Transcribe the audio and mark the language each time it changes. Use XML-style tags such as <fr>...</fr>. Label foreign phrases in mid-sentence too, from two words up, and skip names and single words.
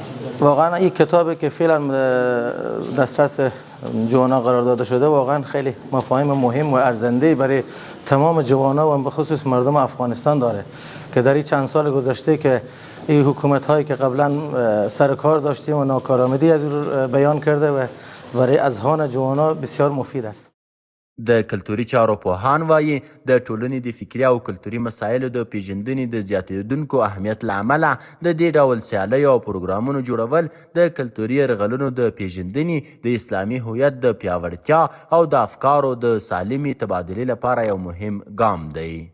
<fa>واقعا این کتابی که فعلا دسترس جوانان قرار داده شده واقعا خیلی مفاهیم مهم و ارزنده برای تمام جوانان و به خصوص مردم افغانستان داره که در این چند سال گذشته که این حکومت هایی که قبلا سر کار داشتیم و ناکارآمدی از بیان کرده و برای اذهان جوانان بسیار مفید است.</fa> <ps>د کلتوري چارو پوهان وایي د ټولنې د فکري او کلتوري مسایلو د پیژندنې د زیاتېدونکو اهمیت له امله د دې ډول سیالیو او پروګرامونو جوړول د کلتوري یرغلونو د پیژندنې د اسلامي هویت د پیاوړتیا او د افکارو د سالمې تبادلې لپاره یو مهم ګام دی.</ps>